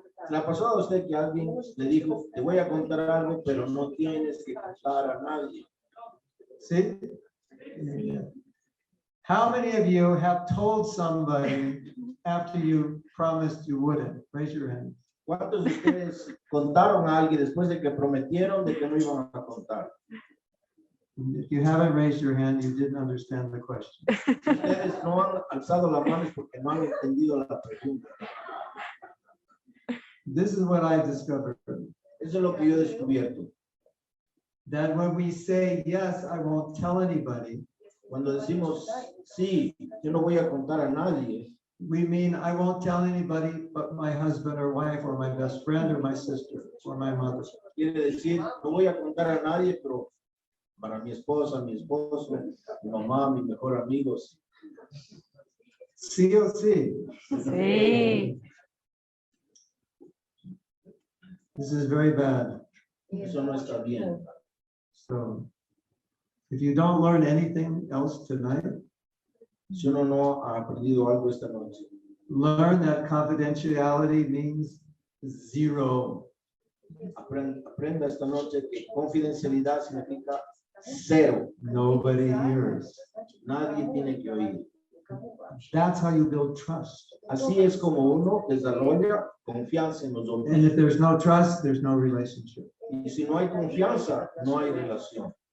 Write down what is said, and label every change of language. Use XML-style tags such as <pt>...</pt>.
<es>¿Le ha pasado a usted que alguien le dijo, te voy a contar algo, pero no tienes que contar a nadie?</es> <en>See? Yeah. How many of you have told somebody after you promised you wouldn't? Raise your hand.</en> <es>¿Cuántos de ustedes contaron a alguien después de que prometieron de que no iban a contar?</es> <en>If you haven't raised your hand, you didn't understand the question.</en> <es>Si ustedes no han alzado la mano es porque no han entendido la pregunta.</es> <en>This is what I discovered.</en> <es>Eso es lo que yo he descubierto.</es> <en>That when we say, yes, I won't tell anybody,</en> <es>Cuando decimos, sí, yo no voy a contar a nadie,</es> <en>we mean I won't tell anybody but my husband or wife or my best friend or my sister or my mother.</en> <es>quiere decir, no voy a contar a nadie, pero para mi esposa, mi esposo, mi mamá, mis mejores amigos. Sí o sí. Sí.</es> <en>This is very bad.</en> <es>Eso no está bien.</es> <en>So if you don't learn anything else tonight,</en> <es>Si uno no ha aprendido algo esta noche,</es> <en>learn that confidentiality means zero.</en> <es>aprenda esta noche que confidencialidad significa cero.</es> <en>Nobody hears.</en> <es>Nadie tiene que oír.</es> <en>That's how you build trust.</en> <es>Así es como uno desarrolla confianza en los otros.</es> <en>And if there's no trust, there's no relationship.</en> <es>Y si no hay confianza, no hay relación.</es>